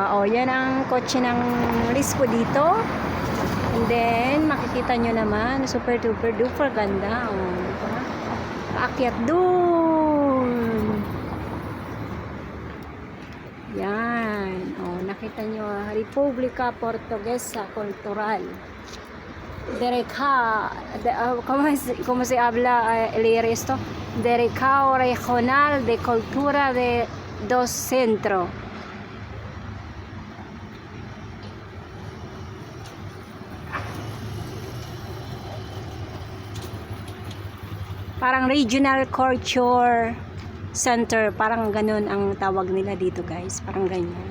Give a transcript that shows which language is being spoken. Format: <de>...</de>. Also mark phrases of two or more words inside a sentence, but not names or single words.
<tl>O, yan ang kotse ng Risco dito.</tl> <en>And then,</en> <tl>makikita nyo naman,</tl> <en>super duper duper</en> <tl>ganda. O, diba? Paakyat dun. Yan. O, nakita nyo, Republika Portuguesa Cultural.</tl> <es>¿Cómo se habla leer esto?</es> <tl>Direcao Regional de Cultura de dos Centro. Parang Regional Culture Center, parang ganun ang tawag nila dito, guys, parang ganyan.</tl>